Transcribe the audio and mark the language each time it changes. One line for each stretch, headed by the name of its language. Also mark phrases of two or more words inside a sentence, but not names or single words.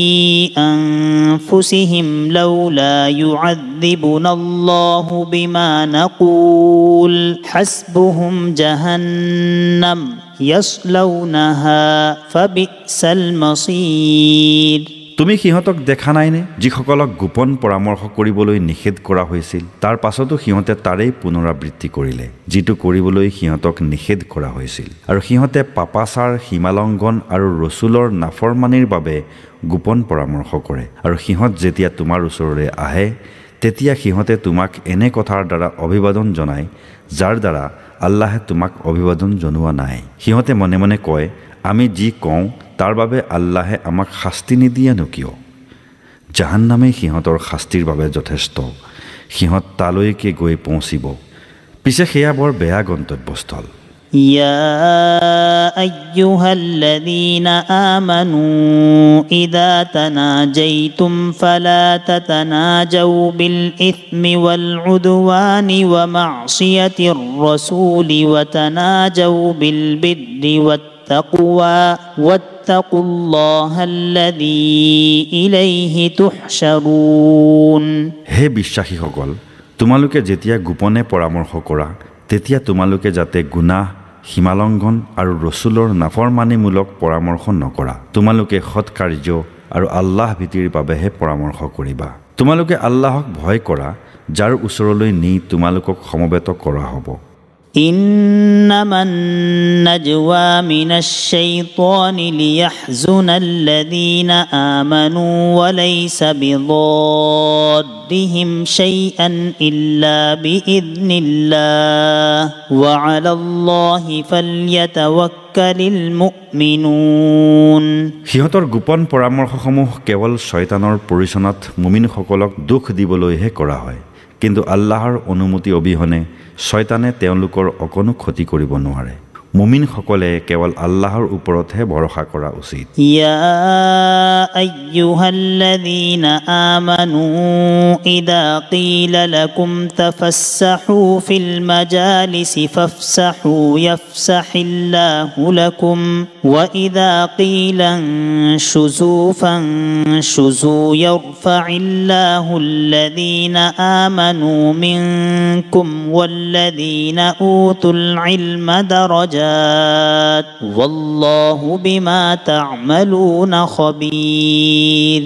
Arabic: أنفسهم لولا يعذبنا الله بما نقول حسبهم جهنم يصلونها فبئس المصير.
Assamese: তুমি সিহঁতক দেখা নাইনে যিসকলক গোপন পৰামৰ্শ কৰিবলৈ নিষেধ কৰা হৈছিল, তাৰ পাছতো সিহঁতে তাৰেই পুনৰাবৃত্তি কৰিলে যিটো কৰিবলৈ সিহঁতক নিষেধ কৰা হৈছিল, আৰু সিহঁতে পাপাচাৰ, সীমালংঘন আৰু ৰচুলৰ নাফৰমানিৰ বাবে গোপন পৰামৰ্শ কৰে। আৰু সিহঁত যেতিয়া তোমাৰ ওচৰলৈ আহে তেতিয়া সিহঁতে তোমাক এনে কথাৰ দ্বাৰা অভিবাদন জনায় যাৰ দ্বাৰা আল্লাহে তোমাক অভিবাদন জনোৱা নাই। সিহঁতে মনে মনে কয়, আমি যি কওঁ তাৰ বাবে আল্লাহে আমাক শাস্তি নিদিয়েনো কিয়? জাহান্নামেই সিহঁতৰ শাস্তিৰ বাবে যথেষ্ট। সিহঁত তালৈকে গৈ পৌঁছিব, পিছে সেয়া বৰ বেয়া গন্তব্যস্থল।
Arabic: يا أيها الذين آمنوا إذا تناجيتم فلا تتناجوا بالإثم والعدوان ومعصية الرسول وتناجوا بالبر والتقوى واتقوا الله الذي إليه تحشرون.
Assamese: হে বিশ্বাসীসকল, তোমালোকে যেতিয়া গোপনে পৰামৰ্শ কৰা তেতিয়া তোমালোকে যাতে গুনাহ, সীমালংঘন আৰু ৰচুলৰ নাফৰমানিমূলক পৰামৰ্শ নকৰা। তোমালোকে সৎকাৰ্য আৰু আল্লাহ ভীতিৰ বাবেহে পৰামৰ্শ কৰিবা। তোমালোকে আল্লাহক ভয় কৰা যাৰ ওচৰলৈ নি তোমালোকক সমবেত কৰা হ'ব।
Arabic: إنما النجوى من الشيطان ليحزن الذين آمنوا وليس بضادهم شيئا إلا بإذن الله وعلى الله فليتوكل المؤمنون.
Assamese: সিহঁতৰ গোপন পৰামৰ্শসমূহ কেৱল শয়তানৰ পৰিচনত মুমিনসকলক দুখ দিবলৈহে কৰা হয়, কিন্তু আল্লাহৰ অনুমতি অবিহনে শয়তানে তেওঁলোকৰ অকণো ক্ষতি কৰিব নোৱাৰে। মুমিনসকলে কেৱল আল্লাহৰ ওপৰতহে ভৰসা কৰা উচিত।
Arabic: يا أيها الذين آمنوا إذا قيل لكم تفسحوا في المجالس فافسحوا يفسح الله لكم وإذا قيل انشزوا فانشزوا يرفع الله الذين آمنوا منكم والذين أوتوا العلم درجات والله بما تعملون خبير.